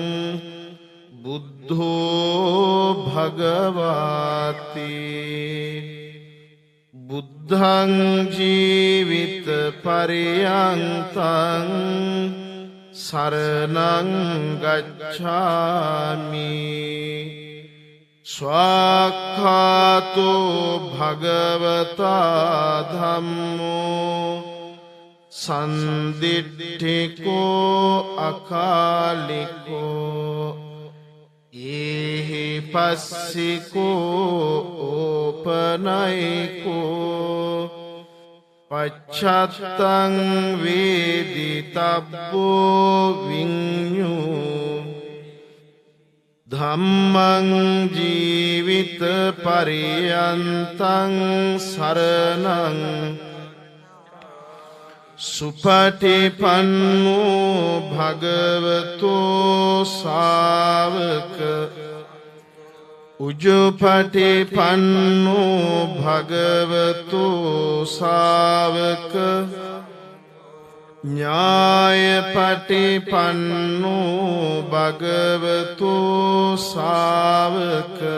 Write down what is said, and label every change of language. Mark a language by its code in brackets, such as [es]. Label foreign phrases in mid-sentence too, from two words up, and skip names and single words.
[pi] බුද්ධෝ භගවාති බුද්ධං ජීවිත පරියන්තං සරණං ගච්ඡාමි ස්වාක්ඛාතෝ භගවතා ධම්මෝ සන්දිට්ඨිකෝ අකාලිකෝ ඒහි පස්සිකෝ ඕපනයිකෝ පච්චත්තං වේදිතබ්බෝ විඤ්ඤෝ ධම්මං ජීවිත පරියන්තං සරණං සුපටිපන්නෝ භගවතෝ ශාවක උජුපටිපන්නෝ භගවතෝ ශාවක ඥායපටිපන්නෝ භගවතෝ ශාවක